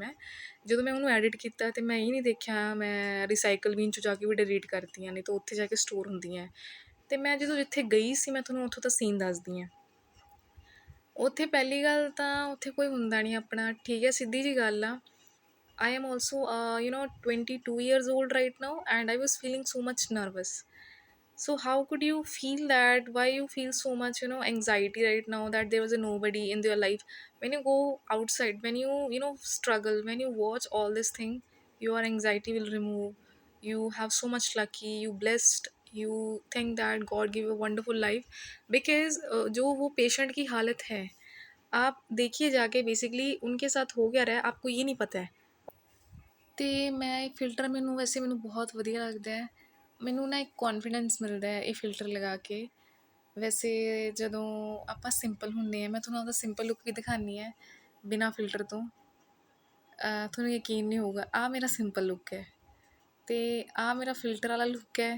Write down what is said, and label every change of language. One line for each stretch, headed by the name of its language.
Punjabi: ਮੈਂ ਜਦੋਂ ਮੈਂ ਉਹਨੂੰ ਐਡਿਟ ਕੀਤਾ ਅਤੇ ਮੈਂ ਇਹ ਨਹੀਂ ਦੇਖਿਆ ਮੈਂ ਰੀਸਾਈਕਲ ਬਿਨ 'ਚ ਜਾ ਕੇ ਵੀ ਡਿਲੀਟ ਕਰਤੀਆਂ, ਨਹੀਂ ਤਾਂ ਉੱਥੇ ਜਾ ਕੇ ਸਟੋਰ ਹੁੰਦੀਆਂ। ਅਤੇ ਮੈਂ ਜਦੋਂ ਜਿੱਥੇ ਗਈ ਸੀ, ਮੈਂ ਤੁਹਾਨੂੰ ਉੱਥੋਂ ਦਾ ਸੀਨ ਦੱਸਦੀ ਹਾਂ। ਉੱਥੇ ਪਹਿਲੀ ਗੱਲ ਤਾਂ ਉੱਥੇ ਕੋਈ ਹੁੰਦਾ ਨਹੀਂ ਆਪਣਾ, ਠੀਕ ਹੈ, ਸਿੱਧੀ ਜਿਹੀ ਗੱਲ ਆ।
English: I am also, 22 years old right now, and I was feeling so much nervous. So how could you feel that? Why you feel so much, anxiety right now that there was a nobody in their life? When you go outside, when you struggle, when you watch all this thing, your anxiety will remove. You have so much lucky, you blessed, you think that God give a wonderful life.
Hindi: Because जो वो patient की हालत है, आप देखिए जाके basically उनके साथ हो क्या रहा है आपको ये नहीं पता है।
Punjabi: ਅਤੇ ਮੈਂ ਇਹ ਫਿਲਟਰ ਮੈਨੂੰ ਬਹੁਤ ਵਧੀਆ ਲੱਗਦਾ ਹੈ। ਮੈਨੂੰ ਨਾ ਇੱਕ ਕੌਨਫੀਡੈਂਸ ਮਿਲਦਾ ਹੈ ਇਹ ਫਿਲਟਰ ਲਗਾ ਕੇ। ਵੈਸੇ ਜਦੋਂ ਆਪਾਂ ਸਿੰਪਲ ਹੁੰਦੇ ਹਾਂ, ਮੈਂ ਤੁਹਾਨੂੰ ਉਹਦਾ ਸਿੰਪਲ ਲੁੱਕ ਵੀ ਦਿਖਾਉਂਦੀ ਹਾਂ ਬਿਨਾਂ ਫਿਲਟਰ ਤੋਂ। ਤੁਹਾਨੂੰ ਯਕੀਨ ਨਹੀਂ ਹੋਊਗਾ, ਆਹ ਮੇਰਾ ਸਿੰਪਲ ਲੁੱਕ ਹੈ ਅਤੇ ਆਹ ਮੇਰਾ ਫਿਲਟਰ ਵਾਲਾ ਲੁੱਕ ਹੈ।